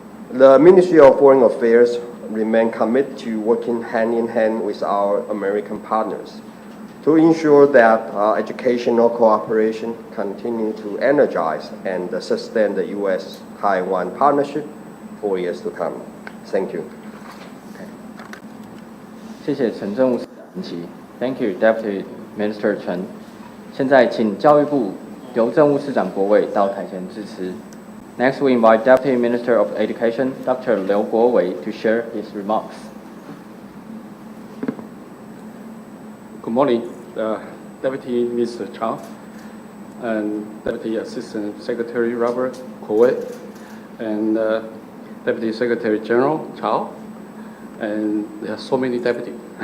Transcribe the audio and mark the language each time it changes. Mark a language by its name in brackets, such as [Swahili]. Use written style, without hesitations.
[English] The Ministry of Foreign Affairs remains committed to working hand in hand with our American partners to ensure that educational cooperation continue to energize and sustain the U.S.-Taiwan partnership for years to come. Thank you. [Chinese] 谢谢陈政务司长齐。 [English] Thank you, Deputy Minister Chen. [Chinese] 现在请教育部刘政务司长国伟到台前致辞。 [English] Next, we invite Deputy Minister of Education, Dr. Liu Guowei, to share his remarks. Good morning, Deputy Mr. Chao, and Deputy Assistant Secretary Robert Guowei, and Deputy Secretary General Chao, and there are so many deputies.